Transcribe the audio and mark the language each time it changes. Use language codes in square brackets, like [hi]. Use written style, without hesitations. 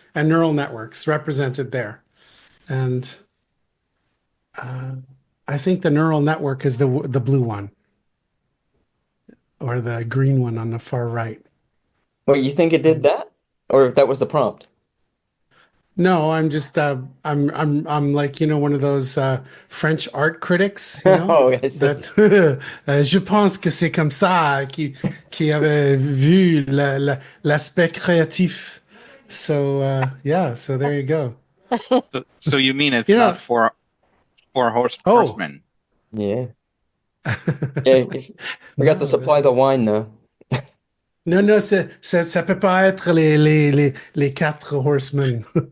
[en] And neural networks represented there. And I think the neural network is the blue one, or the green one on the far right. Wait, you think it did that? Or if that was the prompt? No, I'm just I'm like, one of those French art critics, Oh, I see. that [fr] je pense que c'est comme ça qui avait vu l'aspect créatif. [en] So so there you go. So you mean it's You know- not for horsemen? Yeah. Yeah, forgot to supply the wine though. [fr] Non, ça peut pas être les quatre horsemen.